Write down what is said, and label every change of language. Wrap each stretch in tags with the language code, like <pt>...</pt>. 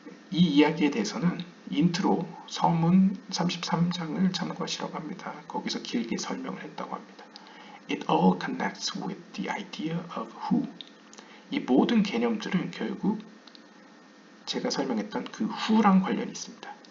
<ko>이 이야기에 대해서는 인트로 서문 33장을 참고하시라고 합니다. 거기서 길게 설명을 했다고 합니다.</ko> <en>It all connects with the idea of who.</en> <ko>이 모든 개념들은 결국 제가 설명했던 그 who랑 관련이 있습니다.</ko>